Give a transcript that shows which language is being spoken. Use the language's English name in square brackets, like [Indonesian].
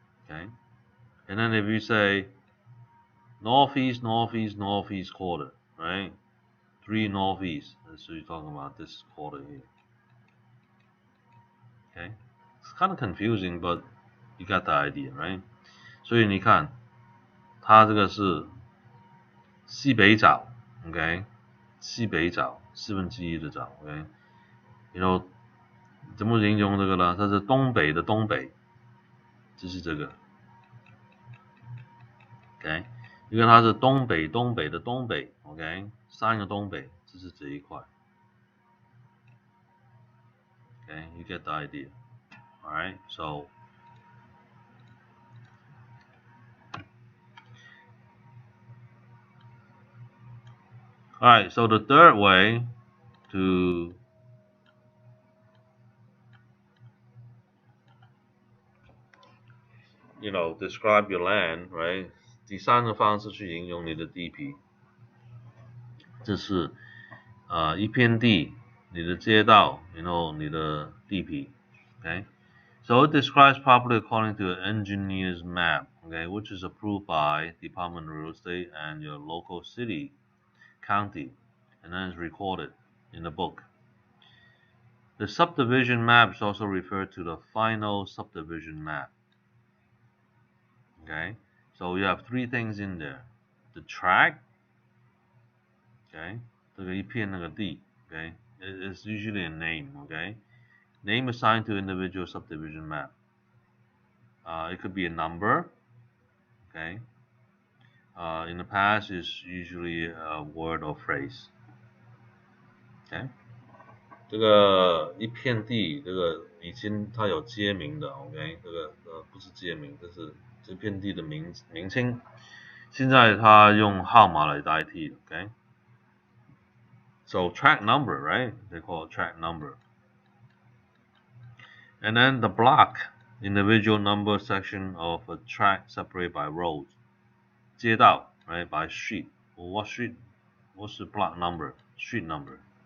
[English] Okay? And then if you say northeast quarter, right? 3 northeast. So you're talking about this quarter here. Okay? It's kind of confusing, but you got the idea, right? [Chinese] 所以你看，它这个是西北角 ，OK？西北角1/4的角 ，OK？ 然后怎么形容这个呢？它是东北的东北，就是这个 ，OK？因为它是东北的东北 ，OK？ 3个东北，这是这一块 ，OK？ [English] You get the idea, all right? So alright, so the third way to describe your land, right? [Chinese] 第三个方式去形容你的地皮，这是一片地，你的街道，你的地皮 ，okay? [English] So it describes property according to an engineer's map, okay, which is approved by Department of Real Estate and your local city, county, and then is recorded in the book. The subdivision map is also referred to the final subdivision map. Okay, so you have 3 things in there. The tract, okay, [Chinese] 这个一片那个地 [English] okay, it's usually a name, okay, name assigned to individual subdivision map. It could be a number, okay. In the past, it's usually a word or phrase. Okay. [Chinese] 这个一片地，这个以前它有街名的 ，OK， 这个不是街名，这是这片地的名称。现在它用号码来代替 ，OK。 [English] So tract number, right? They call it tract number. And then the block, individual number section of a tract separated by roads. 街道 right, by street. Well, what street? What's the block number? Street number.